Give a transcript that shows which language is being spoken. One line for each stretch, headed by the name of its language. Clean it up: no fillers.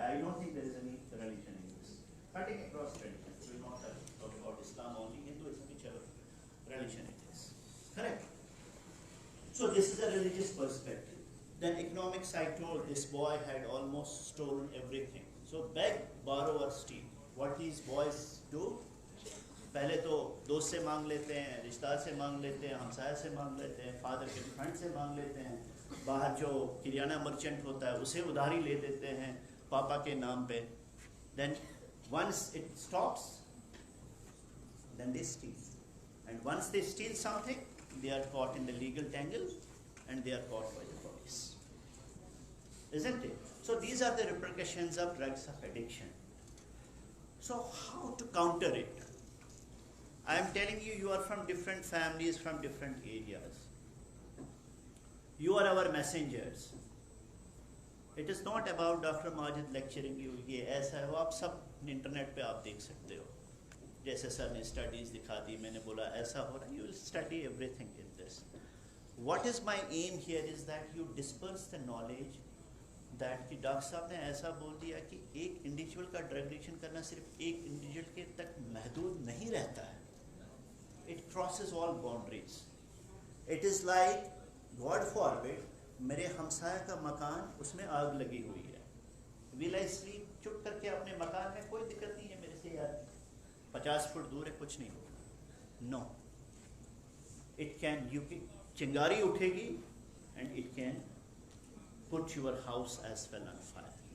English: I don't think there is any religion in this. Cutting across religions, we will not talk about Islam only, Hinduism, whichever religion it is. Correct? So this is a religious perspective. Then economics, I told this boy had almost stolen everything. So beg, borrow or steal. What these boys do?
Hindi: पहले तो दोस्त से मांग लेते हैं, रिश्तेदार से मांग लेते हैं, हमसाया से मांग लेते हैं, फादर के फ्रेंड से मांग लेते हैं, बाहर जो किराना मर्चेंट होता है उसे उधारी ले देते हैं पापा के नाम पे.
English: Then once it stops, then they steal. And once they steal something, they are caught in the legal tangle and they are caught by the police. Isn't it? So these are the repercussions of drugs of addiction. So how to counter it? I am telling you, you are from different families, from different areas. You are our messengers. It is not about Dr. Majid lecturing you,
Hindi: ये ऐसा है, वो आप सब internet पे आप देख सकते हो. जैसे सर ने स्टडीज दिखा दी, मैंने बोला ऐसा हो रहा है.
English: You will study everything in this. What is my aim here is that you disperse the knowledge that
Hindi: कि डॉक्टर साहब ने ऐसा बोल दिया कि एक इंडिविजुअल का ड्रग एडिक्शन करना सिर्फ एक इंडिविजुअल के तक महदूद नहीं रहता है.
English: It crosses all boundaries. It is like, God forbid,
Hindi: मेरे हमसाया का मकान, उसमें आग लगी हुई है,
English: will I sleep
Hindi: चुप करके अपने मकान में, कोई दिक्कत नहीं है मेरे से यार, 50 फुट दूर है, कुछ नहीं होगा?
English: no, it can, you
Hindi: की चिंगारी उठेगी
English: And it can put your house as well on fire.